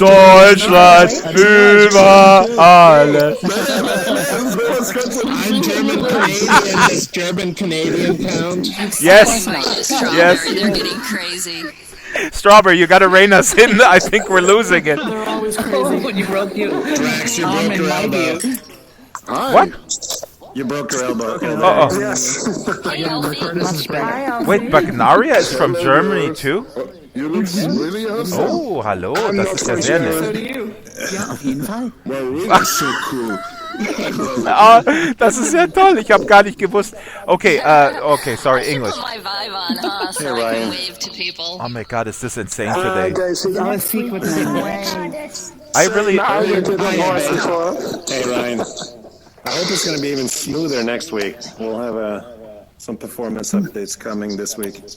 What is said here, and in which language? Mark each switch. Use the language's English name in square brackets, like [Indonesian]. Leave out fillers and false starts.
[German] Deutschland über alles. [English] I'm German Canadian. Does German Canadian count? Yes. Yes. They're getting crazy. Strawberry, you gotta rein us in. I think we're losing it. They're always crazy when you broke you. Drax, you broke your elbow. What? You broke your elbow. Uh-oh. Yes. Wait, Bagnaria is from Germany too? You look really awesome. [German] Oh, hallo, das ist ja sehr nett. [English] So do you. [German] Ja, auf jeden Fall. [English] Well, really so cool. [German] Ah, das ist ja toll. Ich habe gar nicht gewusst. [English] Okay, okay, sorry, English. Put my vibe on, huh? So I can wave to people. Oh my God, is this insane today? Our secret I really. Hey, Ryan. I hope it's going to be even smoother next week. We'll have some performance updates coming this week.